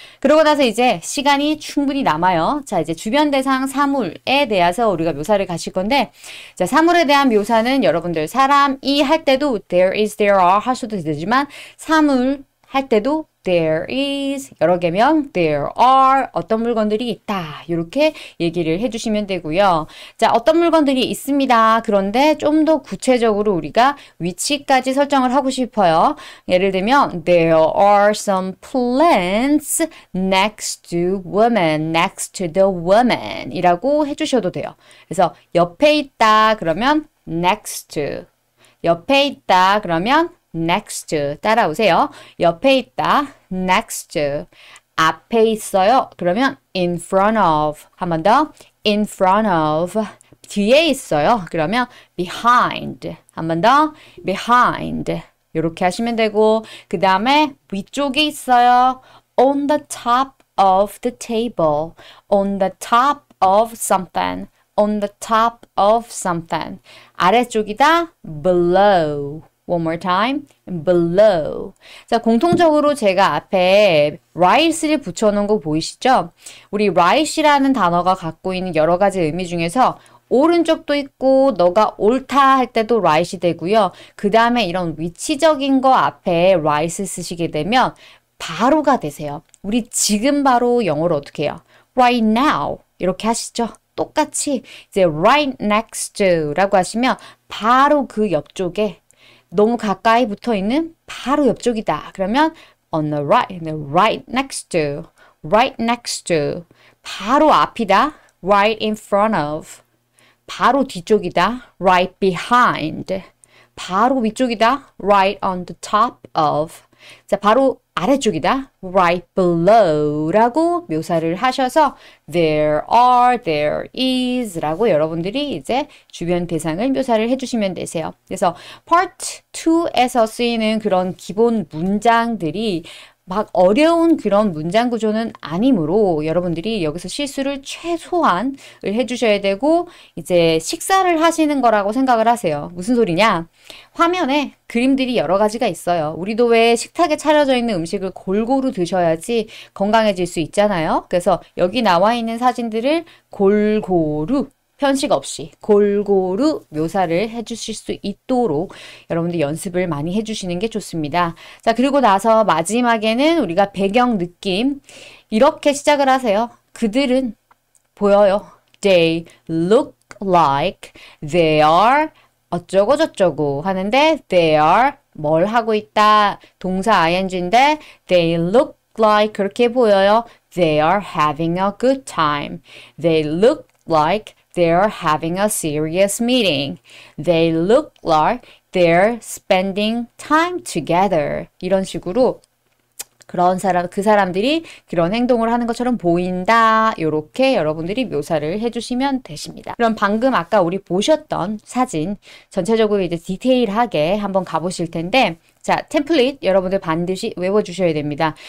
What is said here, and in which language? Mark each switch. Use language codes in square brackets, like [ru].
[ko] 그러고 나서 이제 시간이 충분히 남아요. 자, 이제 주변 대상 사물에 대해서 우리가 묘사를 가실 건데, 자, 사물에 대한 묘사는 여러분들 사람이 할 때도 [en] there is, there are [ko] 하셔도 되지만 사물 할 때도 there is 여러 개면 there are 어떤 물건들이 있다 이렇게 얘기를 해주시면 되고요. 자, 어떤 물건들이 있습니다. 그런데 좀 더 구체적으로 우리가 위치까지 설정을 하고 싶어요. 예를 들면 [en] there are some plants next to woman, next to the woman [ko] 이라고 해주셔도 돼요. 그래서 옆에 있다 그러면 next to 옆에 있다 그러면 next 따라오세요. 옆에 있다. next 앞에 있어요. 그러면 [en] in front of [ko] 한 번 더. [en] in front of [ko] 뒤에 있어요. 그러면 behind 한 번 더. behind 이렇게 하시면 되고 그 다음에 위쪽에 있어요. [en] on the top of the table on the top of something on the top of something [ko] 아래쪽이다. [en] below One more time. below. [ko] 자, 공통적으로 제가 앞에 right를 붙여놓은 거 보이시죠? 우리 right이라는 단어가 갖고 있는 여러 가지 의미 중에서 오른쪽도 있고 너가 옳다 할 때도 right이 되고요. 그 다음에 이런 위치적인 거 앞에 right 쓰시게 되면 바로가 되세요. 우리 지금 바로 영어로 어떻게 해요? [en] Right now [ko] 이렇게 하시죠. 똑같이 이제 right next to라고 하시면 바로 그 옆쪽에 너무 가까이 붙어 있는 바로 옆쪽이다. 그러면 [en] on the right next to, right next to, [ko] 바로 앞이다. [en] right in front of, [ko] 바로 뒤쪽이다. [en] right behind, [ko] 바로 위쪽이다. [en] right on the top of, [ko] 자, 바로 아래쪽이다. [en] right below [ko] 라고 묘사를 하셔서 [en] there are, there is [ko] 라고 여러분들이 이제 주변 대상을 묘사를 해주시면 되세요. 그래서 part 2에서 쓰이는 그런 기본 문장들이 막 어려운 그런 문장 구조는 아니므로 여러분들이 여기서 실수를 최소한을 해주셔야 되고 이제 식사를 하시는 거라고 생각을 하세요. 무슨 소리냐? 화면에 그림들이 여러 가지가 있어요. 우리도 왜 식탁에 차려져 있는 음식을 골고루 드셔야지 건강해질 수 있잖아요. 그래서 여기 나와 있는 사진들을 골고루 편식 없이 골고루 묘사를 해주실 수 있도록 여러분들 연습을 많이 해주시는 게 좋습니다. 자, 그리고 나서 마지막에는 우리가 배경 느낌 이렇게 시작을 하세요. 그들은 보여요. [en] They look like they are [ko] 어쩌고 저쩌고 하는데 [en] they are [ko] 뭘 하고 있다. 동사 ing인데 [en] they look like [ko] 그렇게 보여요. [en] They are having a good time. They look like they're having a serious meeting. They look like they're spending time together. [ko] 이런 식으로 그런 사람, 그 사람들이 그런 행동을 하는 것처럼 보인다. 이렇게 여러분들이 묘사를 해주시면 되십니다. 그럼 방금 아까 우리 보셨던 사진 전체적으로 이제 디테일하게 한번 가보실 텐데 자, 템플릿 여러분들 반드시 외워주셔야 됩니다.